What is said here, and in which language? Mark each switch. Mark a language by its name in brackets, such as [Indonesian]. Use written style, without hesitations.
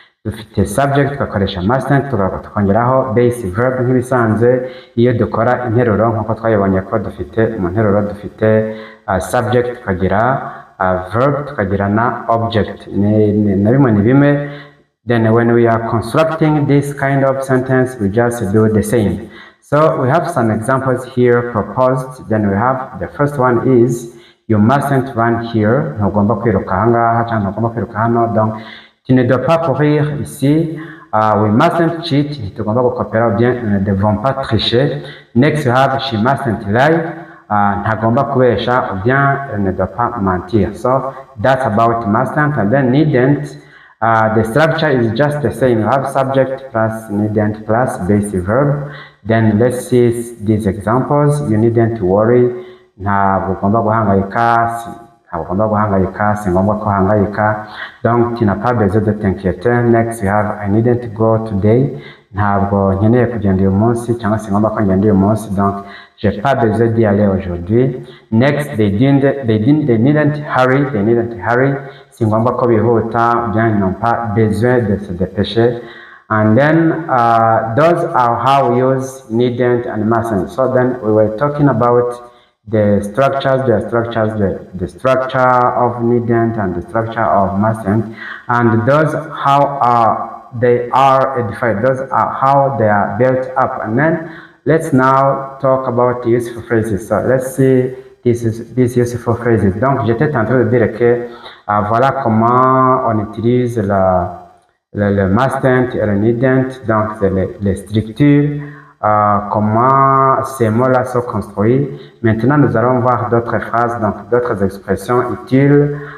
[Kinyarwanda] Dufite subject tugakoresha mustn't tukongeraho base verb nk'ibisanzwe iyo dukora interuro nk'uko twayibonye ko dufite mu nteruro dufite subject tukagira verb tukagira na object na bimwe ni bimwe. [English] Then when we are constructing this kind of sentence we just do the same. So we have some examples here proposed. Then we have the first one is you mustn't run here. [Kinyarwanda] Ntugomba kwiruka ahangaha cyangwa ntugomba kwiruka hano. [French] Donc tu ne dois pas courir ici. [English] We mustn't cheat. [Kinyarwanda] Ntitugomba gukopera [French] ou bien nous ne devons pas tricher. [English] Next we have she mustn't lie. [Kinyarwanda] Ntagomba kubesha [French] ou bien elle ne doit pas mentir. [English] So that's about mustn't. And then needn't, the structure is just the same. You have subject plus needn't plus base verb. Then let's see these examples. You needn't worry. [Kinyarwanda] Ntabwo ugomba guhangayika, si ngombwa ko hangayika. [French] Donc tu n'as pas besoin de t'inquiéter. [English] Next we have I needn't go today. [Kinyarwanda] Ntabwo nkeneye kugenda uyu munsi cyangwa si ngombwa ko ngenda uyu munsi. [French] Donc j'ai pas besoin d'y aller aujourd'hui. [English] Next they needn't hurry. [Kinyarwanda] Si ngombwa ko bihuta, [French] bien ils n'ont pas besoin de se dépêcher. [English] And then those are how we use needn't and mustn't. So then we were talking about the structure of needn't and the structure of mustn't, and those how they are edified, those are how they are built up. And then let's now talk about the useful phrases. So let's see these useful phrases. [French] Donc j'étais en train de dire que voilà comment on utilise le mustn't et le needn't. Donc c'est les structures, comment ces mots-là sont construits. Maintenant, nous allons voir d'autres phrases, donc d'autres expressions utiles.